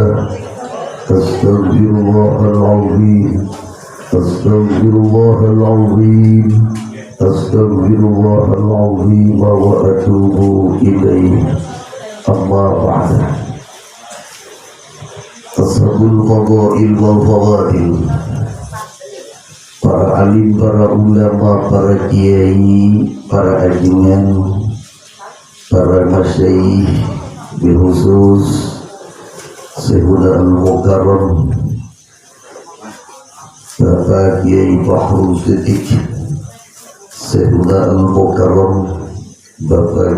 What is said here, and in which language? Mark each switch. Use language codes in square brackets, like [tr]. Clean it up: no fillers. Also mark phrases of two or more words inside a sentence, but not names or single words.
[ar] أستغفر الله العظيم. أستغفر الله العظيم. أستغفر الله العظيم وأتوب إليه. أما بعد. أصحاب الفضائل والفضائل. [id] Para alim, para ulama, para kiai, para ajiman, para masyaikh, [ar] بالخصوص شيخنا المكرم [id] Bapak Kiai Fahrul Siddiq, [ar] شيخنا المكرم [id] Bapak